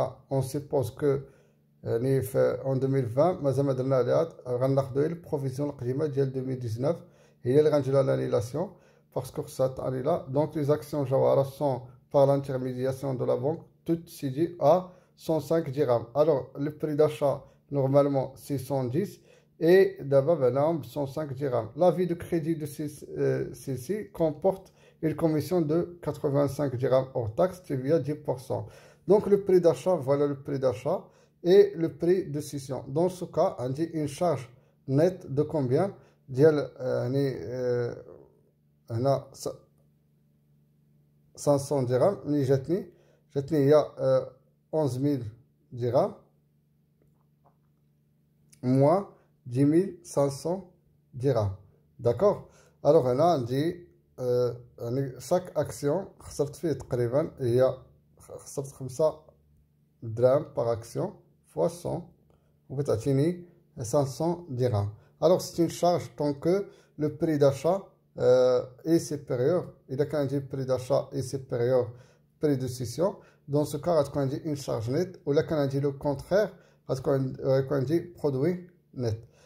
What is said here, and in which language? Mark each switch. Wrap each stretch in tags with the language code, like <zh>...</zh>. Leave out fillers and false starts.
<fr>On suppose que en 2020</fr> <ar>مازال ما درنا عليها غناخدو غير البروفيزيون القديمه ديال 2019 هي اللي غندير لها</ar> <fr>l'annulation parce que ça annule. Donc les actions Jawara sont par l'intermédiation de la banque toutes cédées à 105 dirhams. Alors le prix d'achat normalement c'est 110 et d'abord 105 dirhams. L'avis de crédit de ceci comporte une commission de 85 dirhams hors taxe TVA 10%. Donc le prix d'achat, voilà le prix d'achat et le prix de cession. Dans ce cas, on dit une charge nette de combien?</fr> <ar>ديال 500 dirhams اللي جاتني هي 11000 dirhams</ar> <fr>moins</fr> <ar>10500 dirhams.</ar> <fr>D'accord. Alors</fr> <ar>هنا عندي</ar> <fr>chaque action</fr> <ar>خسرت فيه تقريبا هي خسرت 5</ar> <fr>dirhams par action fois 100. Vous pouvez 500 dirhams. Alors, c'est une charge tant que le prix d'achat est supérieur. Il y a quand le prix d'achat est supérieur au prix de cession. Dans ce cas, on a une charge nette. Ou là, quand on dit le contraire, on a dit produit net.</fr>